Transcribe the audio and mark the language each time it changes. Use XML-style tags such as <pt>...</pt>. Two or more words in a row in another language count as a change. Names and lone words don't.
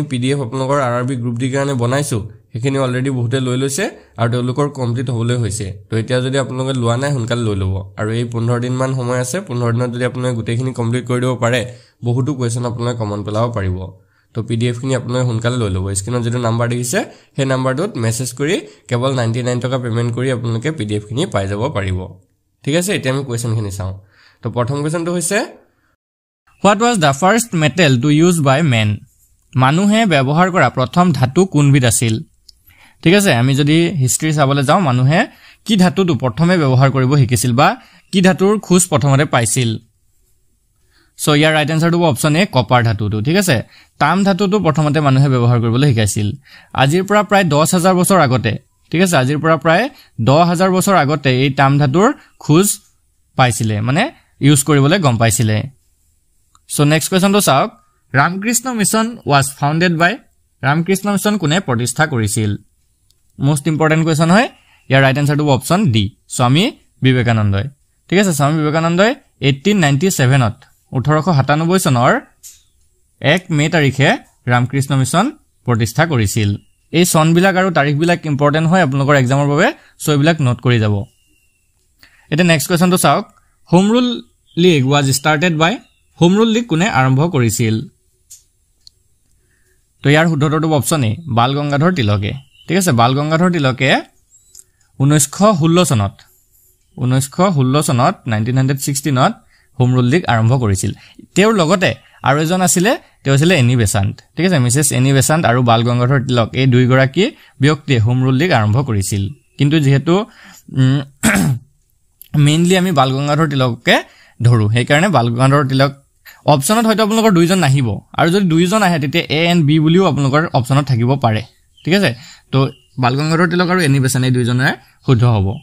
<as>পিডিএফ আপোনালোকৰ আৰআৰবি গ্ৰুপ ডি কাৰণে বনাইছো সেইখিনি অলৰেডি বহুতে লৈ লৈছে আৰু তেওঁলোকৰ কমপ্লিট হ'বলৈ হৈছে তো এতিয়া যদি আপোনালোকে লোৱা নাই সোনকালে লৈ ল'ব আৰু এই 15 দিন মান সময় আছে 15 দিনত যদি আপোনালোকে গোটেইখিনি কমপ্লিট কৰি দিব পাৰে বহুতো কোৱেশ্চন আপোনালোকে কমন পেলাব পাৰিব তো পিডিএফ খিনি আপোনালোকে সোনকালে লৈ ল'ব স্ক্ৰিনত যেটো নাম্বাৰ দেখিছে সেই নাম্বাৰটোত মেছেজ কৰি কেৱল 99 টকা পেমেন্ট কৰি আপোনালোকে পিডিএফ খিনি পাই যাব পাৰিব ঠিক আছে এতিয়া আমি কোৱেশ্চন খিনি চাওঁ তো প্ৰথম কোৱেশ্চনটো হৈছে</as> <en>What was the first metal to use by men?</en> <as>মানুহে ব্যৱহাৰ কৰা প্ৰথম ধাতু কোনবিধ আছিল ঠিক আছে আমি যদি হিষ্ট্ৰী চাবলৈ যাওঁ মানুহে কি ধাতুটো প্ৰথমে ব্যৱহাৰ কৰিব শিকিছিল বা কি ধাতুৰ খোজ প্ৰথমতে পাইছিল সো ইয়াৰ</as> <en>right answer option</en> <as>এ কপাৰ ধাতুটো ঠিক আছে তাম ধাতুটো প্ৰথমতে মানুহে ব্যৱহাৰ কৰিবলৈ শিকাইছিল আজিৰ পৰা প্ৰায় 10000 বছৰ আগতে ঠিক আছে আজিৰ পৰা প্ৰায় 10000 বছৰ আগতে এই তাম ধাতুৰ খোজ পাইছিলে মানে ইউজ কৰিবলৈ গম পাইছিলে সো</as> <en>next question</en> <as>চাওক ৰামকৃষ্ণ মিছন</as> <en>was founded by</en> <as>ৰামকৃষ্ণ মিছন কোনে প্ৰতিষ্ঠা কৰিছিল</as> <en>most important question</en> <as>হয় ইয়াৰ</as> <en>right answer option D</en> <as>স্বামী বিবেকানন্দই ঠিক আছে স্বামী বিবেকানন্দই 1897 ত 1897 চনৰ 1 মে তাৰিখে ৰামকৃষ্ণ মিছন প্ৰতিষ্ঠা কৰিছিল এই চনবিলাক আৰু তাৰিখবিলাক ইম্পৰ্টেন্ট হয় আপোনালোকৰ এক্সামৰ বাবে সো এইবিলাক নোট কৰি যাব এটা</as> <en>next question</en> <as>চাওক হোম ৰুল লীগ</as> <en>was started by</en> <as>হোম ৰুল লীগ কোনে আৰম্ভ কৰিছিল তো ইয়াৰ শুদ্ধটো অপচন এ বাল গংগাধৰ তিলকে ঠিক আছে বাল গংগাধৰ তিলকে 1916 চনত 1916 ত হোম ৰুল লীগ আৰম্ভ কৰিছিল তেওঁৰ লগতে আৰু এজন আছিল তেওঁ আছিল এনি বেসান্ত ঠিক আছে মিসেস এনি বেসান্ত আৰু বাল গংগাধৰ তিলক এই দুই গৰাকী ব্যক্তিয়ে হোম ৰুল লীগ আৰম্ভ কৰিছিল কিন্তু যেহেতু মেইনলি আমি বাল গংগাধৰ তিলককে ধৰো সেই কাৰণে বাল গংগাধৰ তিলক অপচনত হয়তো আপোনালোকৰ দুইজন নাহিব আৰু যদি দুইজন আহে তেতিয়া</as> <en>A and B</en> <as>বুলিও আপোনালোকৰ অপচনত থাকিব পাৰে ঠিক আছে তো বাল গংগাধৰ তিলক আৰু এনি বেসান্ত এই দুইজনে শুদ্ধ হ'ব</as>